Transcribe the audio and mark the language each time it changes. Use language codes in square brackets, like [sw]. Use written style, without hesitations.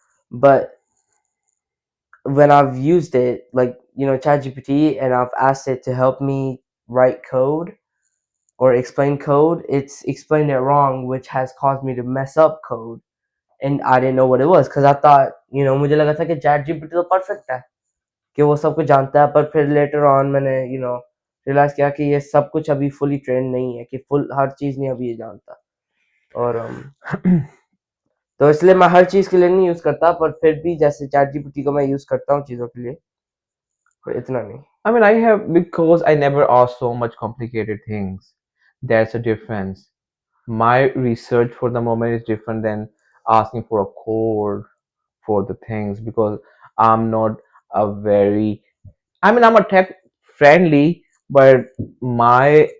[en] But when I've used it, like ChatGPT, and I've asked it to help me write code or explain code, it's explained it wrong, which has caused me to mess up code, and I didn't know what it was because I thought, [hi] मुझे लगा था कि ChatGPT तो perfect है कि वो सब कुछ जानता है, पर फिर लेटर ऑन मैंने रियलाइज किया कि ये सब कुछ अभी फुली ट्रेंड नहीं है, कि फुल हर चीज़ नहीं अभी ये जानता। और तो इसलिए मैं हर चीज़ के लिए नहीं यूज़ करता, पर फिर भी जैसे चैट जीपीटी को मैं यूज़ करता हूँ चीज़ों के लिए, पर इतना नहीं। [en] I mean, I have, because I never ask so much complicated things. That's a difference. My research for the moment is different than asking for a code for the things, because I'm not a very, I mean, I'm a tech friendly, but my